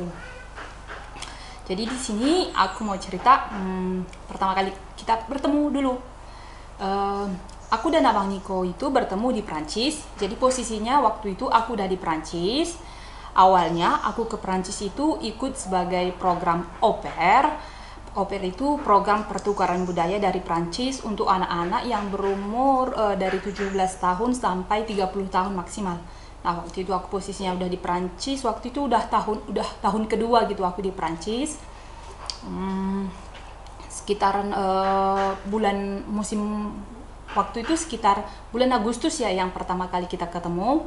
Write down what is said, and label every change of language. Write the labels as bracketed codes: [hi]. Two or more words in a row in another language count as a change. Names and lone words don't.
[id] Jadi di sini aku mau cerita pertama kali kita bertemu dulu. Aku dan Abang Niko itu bertemu di Prancis. Jadi posisinya waktu itu aku udah di Prancis. Awalnya aku ke Prancis itu ikut sebagai program [fr] au pair. Au pair [id] itu program pertukaran budaya dari Prancis untuk anak-anak yang berumur dari 17 tahun sampai 30 tahun maksimal. Nah, waktu itu aku posisinya udah di Prancis. Waktu itu udah tahun kedua gitu aku di Prancis. Sekitaran bulan musim waktu itu sekitar bulan Agustus ya yang pertama kali kita ketemu.